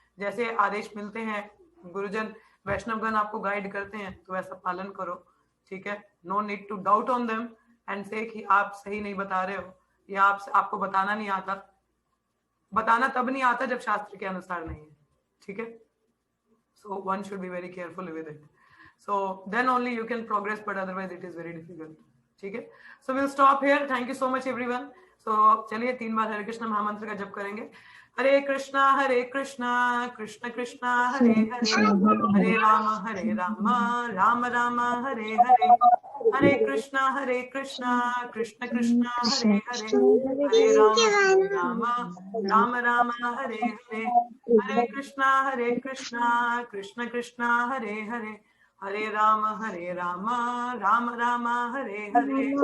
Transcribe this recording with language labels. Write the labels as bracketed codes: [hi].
[hi] जैसे आदेश मिलते हैं, गुरुजन वैष्णवगण आपको गाइड करते हैं, तो वैसा पालन करो, ठीक है। [en] no need to doubt on them and say [hi] कि आप सही नहीं बता रहे हो, या आपको बताना नहीं आता। बताना तब नहीं आता जब शास्त्र के अनुसार नहीं है, ठीक है। [en] So one should be very careful with it. So then only you can progress, but otherwise it is very difficult. [hi] ठीक है। [en] So we'll stop here. Thank you so much everyone. So [hi] चलिए 3 बार हरे कृष्ण महामंत्र का जप करेंगे। हरे कृष्णा कृष्ण कृष्णा हरे हरे, हरे राम राम राम हरे हरे, हरे कृष्णा कृष्ण कृष्णा हरे हरे, हरे राम राम राम हरे हरे, हरे कृष्णा कृष्ण कृष्णा हरे हरे, हरे राम राम राम हरे हरे।